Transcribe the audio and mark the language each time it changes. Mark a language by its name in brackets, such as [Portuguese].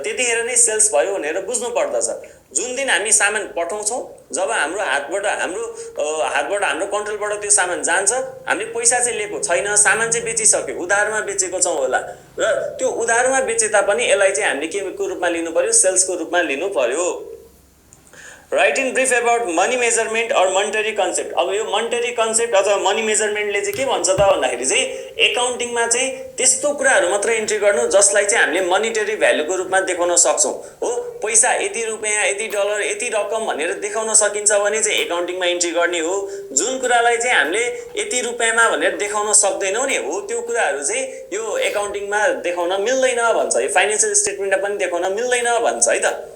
[Nepali] र त्यतिखेर नै सेल्स भयो भनेर बुझ्नु पर्दछ। जुन दिन हामी सामान पठाउँछौँ, जब हाम्रो हातबाट हाम्रो कन्ट्रोलबाट त्यो सामान जान्छ, हामीले पैसा चाहिँ लिएको छैन, सामान चाहिँ बेचिसक्यो, उधारमा बेचेको छौँ होला, र त्यो उधारमा बेचे तापनि यसलाई चाहिँ हामीले के को रूपमा लिनु पर्यो, सेल्सको रूपमा लिनु पर्यो। [English] Write in brief about money measurement और monetary concept. [Nepali] अब यो मोनिटरी कन्सेप्ट अथवा मनी मेजरमेन्टले चाहिँ के भन्छ त भन्दाखेरि चाहिँ एकाउन्टिङमा चाहिँ त्यस्तो कुराहरू मात्रै इन्ट्री गर्नु जसलाई चाहिँ हामीले मोनिटरी भ्यालुको रूपमा देखाउन सक्छौँ। हो पैसा यति रुपियाँ, यति डलर, यति रकम भनेर देखाउन सकिन्छ भने चाहिँ एकाउन्टिङमा इन्ट्री गर्ने हो। जुन कुरालाई चाहिँ हामीले यति रुपियाँमा भनेर देखाउन सक्दैनौँ नि, हो त्यो कुराहरू चाहिँ यो एकाउन्टिङमा देखाउन मिल्दैन भन्छ, यो फाइनेन्सियल स्टेटमेन्टमा पनि देखाउन मिल्दैन भन्छ है त।